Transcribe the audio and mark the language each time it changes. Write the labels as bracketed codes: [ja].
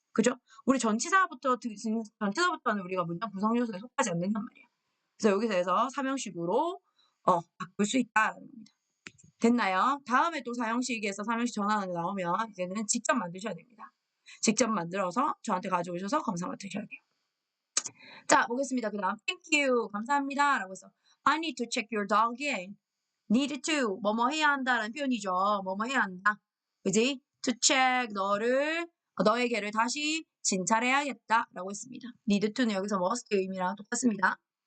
[ko] 그죠? 우리 전치사부터는 우리가 문장 구성 요소에 속하지 않는단 말이야. 그래서 여기서 해서 사명식으로 바꿀 수 있다라는 겁니다. 됐나요? 다음에 또 사형식에서 사명식 전환이 나오면 이제는 직접 만드셔야 됩니다. 직접 만들어서 저한테 가져오셔서 검사 맡으셔야 돼요. 자, 보겠습니다. 그 다음 [en] thank you, [ko] 감사합니다 라고 해서 [en] I need to check your dog in. [ko] need to, 뭐뭐 해야 한다라는 표현이죠. 뭐뭐 해야 한다. 그지? to check, 너의 개를 다시 진찰해야겠다 라고 했습니다. need to는 여기서 must 의미랑 똑같습니다.